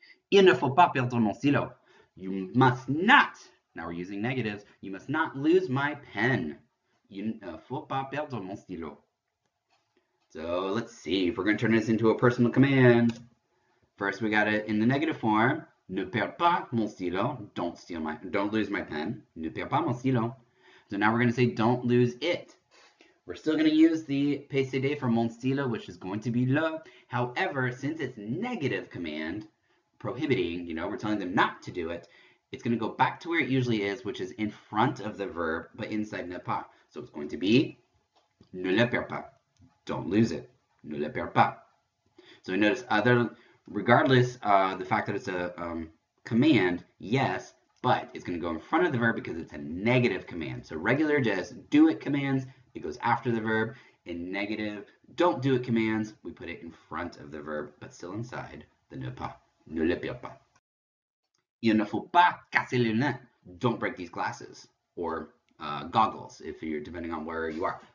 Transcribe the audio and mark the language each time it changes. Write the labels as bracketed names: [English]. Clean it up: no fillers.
[French] Il ne faut pas perdre mon stylo. [English] You must not. Now we're using negatives. You must not lose my pen. [French] Il ne faut pas perdre mon stylo. [English] So let's see if we're going to turn this into a personal command. First, we got it in the negative form. [French] Ne perds pas mon stylo. [English] Don't lose my pen. [French] Ne perds pas mon stylo. [English] So now we're going to say don't lose it. We're still going to use the PCD for mon stylo, which is going to be le. However, since it's negative command, prohibiting, we're telling them not to do it, it's going to go back to where it usually is, which is in front of the verb, but inside ne pas. So it's going to be [French] ne le perds pas. [English] Don't lose it. [French] Ne le perds pas. [English] So notice regardless the fact that it's a command, yes, but it's going to go in front of the verb because it's a negative command. So regular just do it commands, it goes after the verb. In negative don't do it commands, we put it in front of the verb, but still inside the ne pas. [French] Ne le perds pas. Il ne faut pas casser les lunettes. [English] Don't break these glasses. Or goggles, if you're depending on where you are.